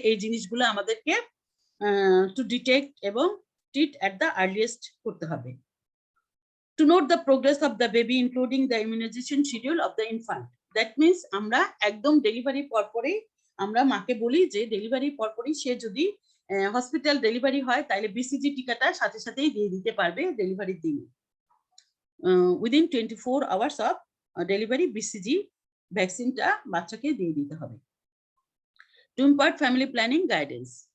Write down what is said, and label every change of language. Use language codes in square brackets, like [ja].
[bn] এই জিনিসগুলো আমাদেরকে [en] to detect [bn] এবং [en] treat at the earliest [bn] করতে হবে। [en] To note the progress of the baby including the immunization schedule of the infant. That means [bn] আমরা একদম ডেলিভারি পরপরই আমরা মাকে বলি যে ডেলিভারি পরপরই সে যদি হসপিটাল ডেলিভারি হয় তাহলে BCG টিকাটা সাথে সাথেই দিয়ে দিতে পারবে ডেলিভারির দিনে। [en] Within 24 hours of delivery BCG [bn] ভ্যাকসিনটা বাচ্চাকে দিয়ে দিতে হবে। [en] To impart family planning guidance.